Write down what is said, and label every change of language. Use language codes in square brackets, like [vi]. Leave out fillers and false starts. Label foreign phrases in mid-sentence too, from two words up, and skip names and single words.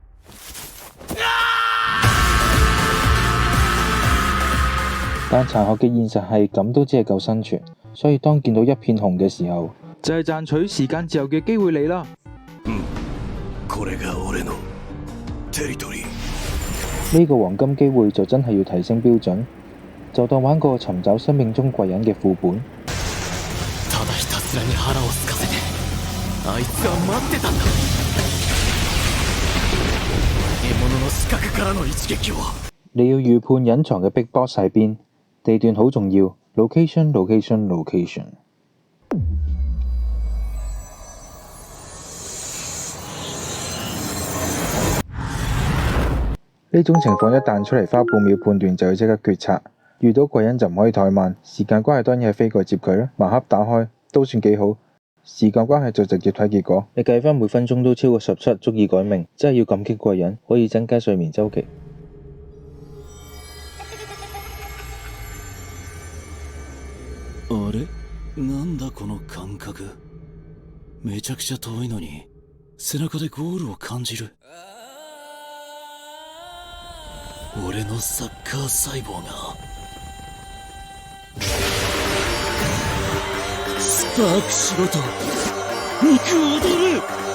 [yue] 但殘酷嘅現實係咁都只係夠生存，所以當見到一片紅嘅時候，就係賺取時間自由嘅機會嚟啦。 [ja] これが俺のテリトリー。 [yue] 呢個黃金機會就真係要提升標準，就當玩個尋找生命中貴人嘅副本。 [ja] ただひたすらに腹を空かせてあいつは待ってたんだ。獲物の死角からの一撃を。 [yue] 你要預判隱藏嘅 [en] Big Boss [yue] 喺邊，地段好重要。Location。呢種情況一旦出嚟，花半秒判斷就要即刻決策。遇到貴人就唔可以怠慢，時間關係當然係飛過接佢啦。盲盒打開都算幾好。時間關係就直接睇結果，你計翻每分鐘都超過17，足以改命，真係要感激貴人，可以增加睡眠週期。 [ja] あれ、なんだこの感覚。めちゃくちゃ遠いのに背中でゴールを感じる。俺のサッカー細胞がスパークしろと肉踊る。